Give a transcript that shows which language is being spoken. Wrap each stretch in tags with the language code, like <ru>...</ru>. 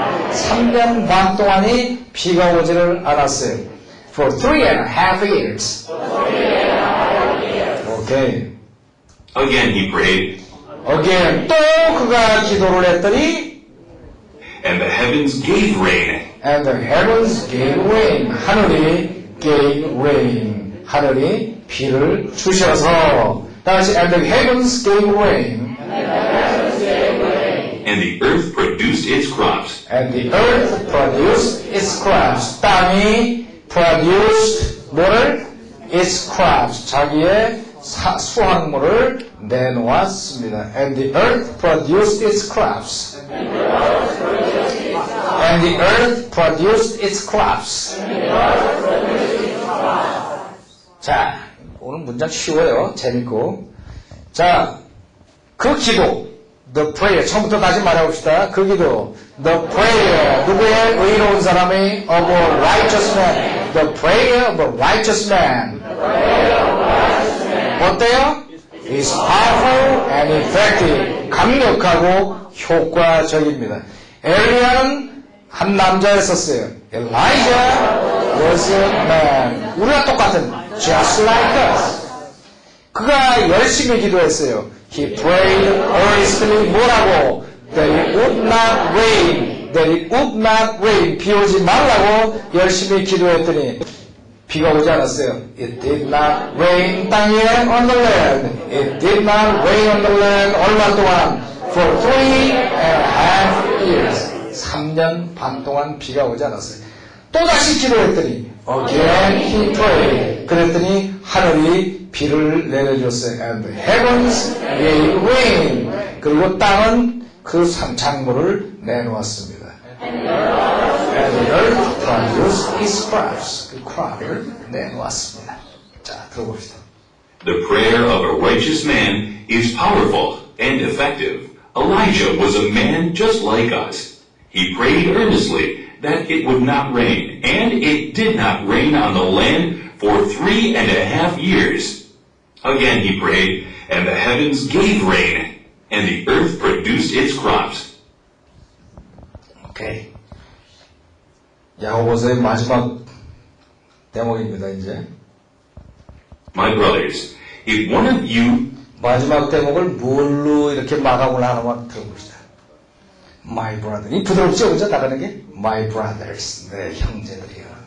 <ko>3년 반 동안이 비가 오지를 않았어요.</ko> <en>For 3.5 years.</en> <ko>오케이.</ko> <en>Again he prayed,</en> <ko>Again, 또 그가 기도를 했더니</ko> <en>and the heavens gave rain. And the heavens gave rain.</en> <ko>하늘이</ko> <en>gave rain.</en> <ko>하늘이 비를 주셔서 다시</ko> <en>And the heavens gave rain. And the earth produced its crops. And the earth produced its crops.</en> <ko>땅이</ko> <en>produced</en> <ko>뭐를?</ko> <en>Its crops.</en> <ko>자기의 수확물을 내놓았습니다.</ko> <en>And the earth produced its crops. And the earth produced its crops.</en> <ko>자, 오늘 문장 쉬워요. 재밌고. 자, 그 기도.</ko> <en>The prayer.</en> <ko>처음부터 다시 말해봅시다. 그 기도.</ko> <en>The prayer.</en> <ko>누구의 의로운 사람의</ko> <en>of a righteous man. The prayer of a righteous man.</en> <ko>어때요?</ko> <en>Is powerful and effective.</en> <ko>강력하고 효과적입니다. 엘리야는 한 남자였었어요.</ko> <en>Elijah was a man.</en> <ko>우리가 똑같은</ko> <en>just like us.</en> <ko>그가 열심히 기도했어요.</ko> <en>He prayed earnestly.</en> <ko>뭐라고?</ko> <en>That it would not rain. That it would not rain.</en> <ko>비 오지 말라고 열심히 기도했더니 비가 오지 않았어요.</ko> <en>It did not rain</en> <ko>땅 위에</ko> <en>on the land. It did not rain on the land.</en> <ko>얼마 동안?</ko> <en>For 3.5 years.</en> <ko>3년 반 동안 비가 오지 않았어요. 또다시 기도했더니</ko> <en>Again he prayed.</en> <ko>그랬더니 하늘이 비를 내려줬어요.</ko> <en>And the heavens gave rain.</en> <ko>그리고 땅은 그 작물을 내놓았습니다.</ko> <en>And the earth produced its crops.</en> <ko>그 crop을 내놓았습니다. 자, 들어봅시다.</ko> <en>The prayer of a righteous man is powerful and effective. Elijah was a man just like us. He prayed earnestly that it would not rain, and it did not rain on the land for 3.5 years. Again he prayed, and the heavens gave rain, and the earth produced its crops.</en> <ko>오케이. 야고보서의 마지막 대목입니다, 이제.</ko> <en>My brothers, if one of you</en> <ko>마지막 대목을 뭘로 이렇게 마감을 하나만 들어봅시다.</ko> <en>My brother.</en> <ko>이 부드럽죠, 그죠? 나가는 게?</ko> <en>My brothers.</en> <ko>네, 형제들이요.</ko>